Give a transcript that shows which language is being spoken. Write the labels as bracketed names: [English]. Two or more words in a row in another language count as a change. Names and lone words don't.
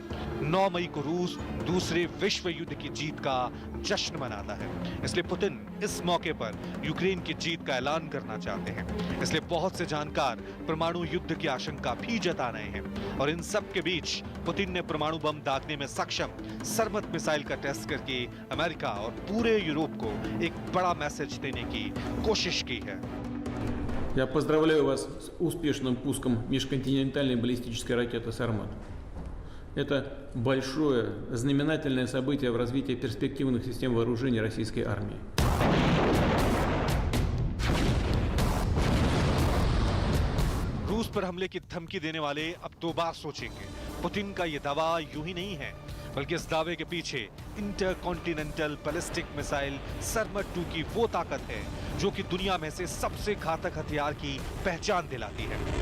[Hindi] 9 मई को रूस दूसरे विश्व युद्ध की जीत का जश्न मनाता है, इसलिए पुतिन इस मौके पर यूक्रेन की जीत का ऐलान करना चाहते हैं। इसलिए बहुत से जानकार परमाणु युद्ध की आशंका भी जता रहे हैं। और इन सब के बीच पुतिन ने परमाणु बम दागने में सक्षम सरमत मिसाइल का टेस्ट करके अमेरिका और पूरे यूरोप को एक बड़ा मैसेज देने की कोशिश की है। [Russian] Я поздравляю вас с успешным пуском межконтинентальной баллистической ракеты «Сармат». Это большое знаменательное событие в развитии перспективных систем вооружений российской армии. [Hindi] रूस पर हमले की धमकी देने वाले अब 2 बार सोचेंगे। पुतिन का ये दावा यूं ही नहीं है, बल्कि इस दावे के पीछे [English] intercontinental ballistic missile [Hindi] सरमट 2 की वो ताकत है जो कि दुनिया में से सबसे घातक हथियार की पहचान दिलाती है।